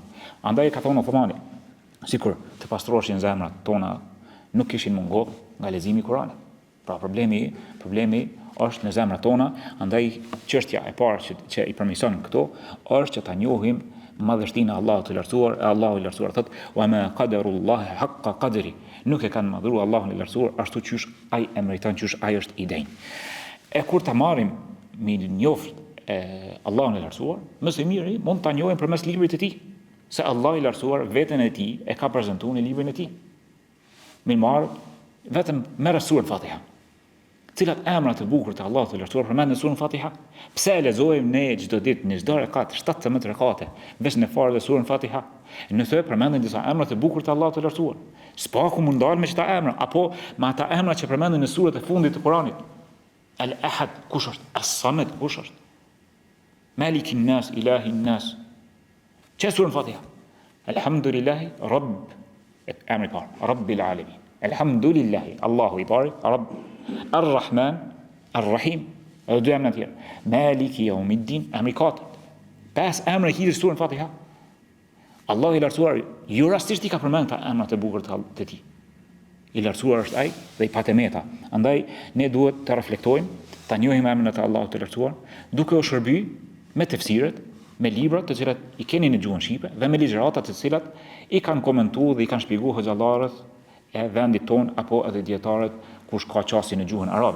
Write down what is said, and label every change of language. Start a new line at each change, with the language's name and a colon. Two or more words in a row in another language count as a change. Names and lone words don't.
Albanian: Andaj ka thonë Uthmani, sikur të pastroheshin zemrat tona, nuk kishin mungohur nga leximi i Kur'anit. Pra problemi është në zemrat tona, andaj çështja e parë që i përmirëson këto është që ta njohim madhështinë e Allahut të lartësuar. Allahu i lartësuar thotë:
Arabic: "وما قدروا الله حق قدره."
Albanian: Nuk e kanë madhruar Allahun e lartësuar ashtu qysh ai e meriton, qysh ai është i denj. E kur ta marrim me njoft Allahun e lartësuar, më së miri mund ta njohim përmes librit të tij, se Allahu i lartësuar veten e tij e ka prezantuar në librin e tij. Mirë marr, vetëm merr surën Fatiha. Cilat emra të bukur të Allahut të lartësuar përmenden në surën Fatiha? Pse e lexojmë ne çdo ditë në çdo rekat 17 rekate, veç në fare të surën Fatiha? Nëse përmenden disa emra të bukur të Allahut të lartësuar, s'paku mund dalë me çta emra apo me ata emra që përmenden në surat e fundit të Kuranit. Al-Ahad, kush është? As-Samad, kush është?
Arabic: ملك الناس إله الناس. Çe surën Fatiha? الحمد لله رب,
Albanian: emri parë,
Arabic: رب العالمين.
Albanian: Alhamdulillahi, Allahu i pari, Rabb, Ar-Rahman, Ar-Rahim, edhe dy emra tjerë.
Arabic: مالك يوم الدين,
Albanian: emri katërt. 5 emra hidhur në surën Fatiha. Allahu i lartësuar jo rastisht i ka përmendur ta emrat e bukur të tij. I lartësuar është ai dhe i patemeta. Andaj ne duhet të reflektojmë, ta njohim emrin e Allahut të lartësuar, duke u shërbyer me tefsiret, me libra të cilat i keni në gjuhën shqipe dhe me ligjëratat të cilat i kanë komentuar dhe i kanë shpjeguar hoxhallarët e vendit ton apo edhe dietarët kush ka qasje në gjuhën arabe.